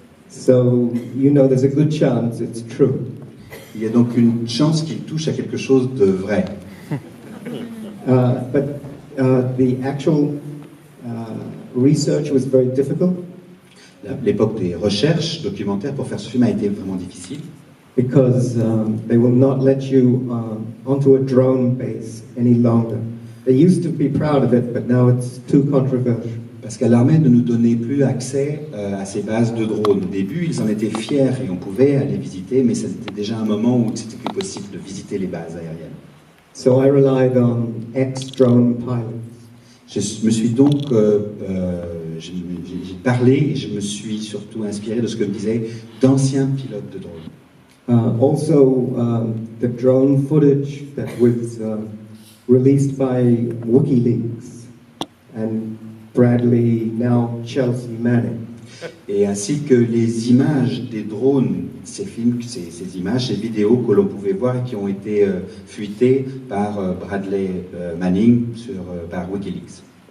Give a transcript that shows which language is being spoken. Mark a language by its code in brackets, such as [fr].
[en] So, there's a good chance it's true. [fr] Il y a donc une chance qu'il touche à quelque chose de vrai. [en] But the actual research was very difficult. [fr] L'époque des recherches documentaires pour faire ce film a été vraiment difficile. [en] Because they will not let you onto a drone base any longer. They used to be proud of it, but now it's too controversial. [fr] Parce qu'à l'armée ne nous donnait plus accès à ces bases de drones. Au début, ils en étaient fiers et on pouvait aller visiter, mais c'était déjà un moment où c'était plus possible de visiter les bases aériennes. [en] So I relied on ex-drone pilots. [fr] Je me suis donc j'ai parlé et je me suis surtout inspiré de ce que me disaient d'anciens pilotes de drones. [en] Also, the drone footage that was released by WikiLeaks and Bradley, now Chelsea Manning. [fr] Et ainsi que les images des drones, ces films, ces images, ces vidéos que l'on pouvait voir et qui ont été fuitées par Bradley Manning par WikiLeaks.